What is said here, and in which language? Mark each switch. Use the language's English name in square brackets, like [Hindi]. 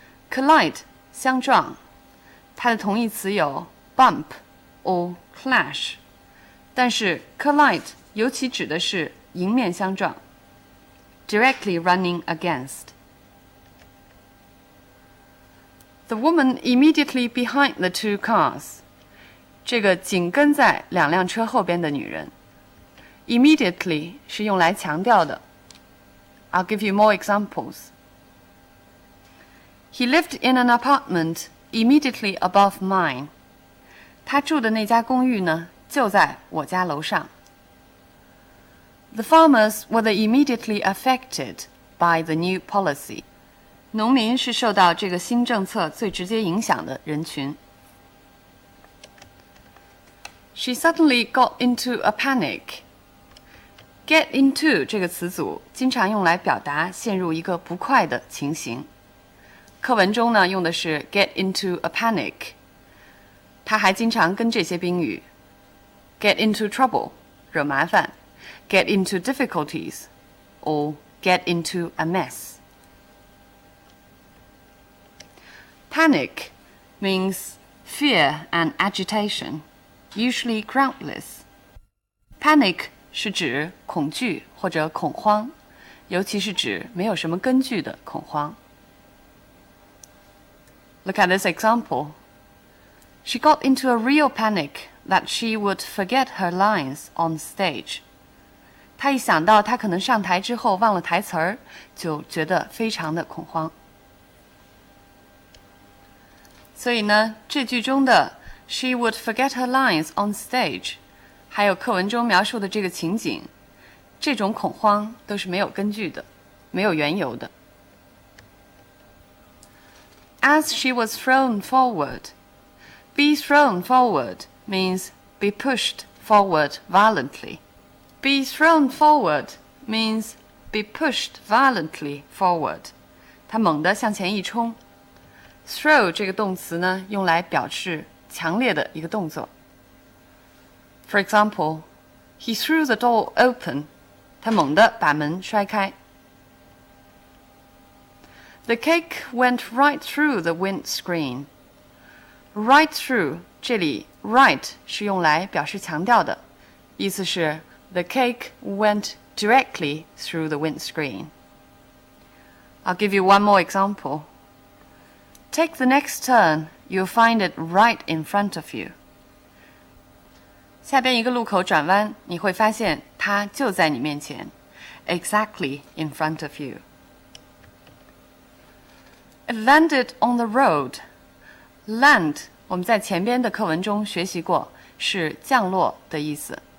[Chinese] Collide 相撞，它的同义词有 [English] bump or clash， [Chinese] 但是 collide 尤其指的是迎面相撞 [English] directly running against. The woman immediately behind the two cars. [Chinese] 这个紧跟在两辆车后边的女人 immediately 是用来强调的。 [English] I'll give you more examples. He lived in an apartment immediately above mine. [Chinese] 他住的那家公寓呢，就在我家楼上。 [English] The farmers were the immediately affected by the new policy. [Chinese] 农民是受到这个新政策最直接影响的人群。 [English] She suddenly got into a panic. [Chinese] Get into 这个词组经常用来表达陷入一个不快的情形。课文中呢用的是 [English] get into a panic， [Chinese] 它还经常跟这些宾语 [English] get into trouble [Chinese] 惹麻烦 [English] get into difficulties or get into a mess. Panic means fear and agitation, usually groundless. [Chinese] Panic 是指恐惧或者恐慌，尤其是指没有什么根据的恐慌。 [English] Look at this example. She got into a real panic that she would forget her lines on stage. [Chinese] 她一想到她可能上台之后忘了台词儿，就觉得非常的恐慌。所以呢，这句中的 [English] she would forget her lines on stage， [Chinese] 还有课文中描述的这个情景，这种恐慌都是没有根据的，没有缘由的。 [English] As she was thrown forward. Be thrown forward means be pushed forward violently. Be thrown forward means be pushed violently forward. [Chinese] 它猛地向前一冲。 Throw 这个动词呢，用来表示强烈的一个动作。 [English] For example, he threw the door open. [Chinese] 他猛地把门摔开。 [English] The cake went right through the windscreen. Right through [Chinese] 这里 [English] right [Chinese] 是用来表示强调的，意思是 [English] the cake went directly through the windscreen. I'll give you one more example. Take the next turn, you'll find it right in front of you. [Chinese] 下边一个路口转弯，你会发现它就在你面前 [English] exactly in front of you. It landed on the road. [Chinese] Land 我们在前边的课文中学习过，是降落的意思。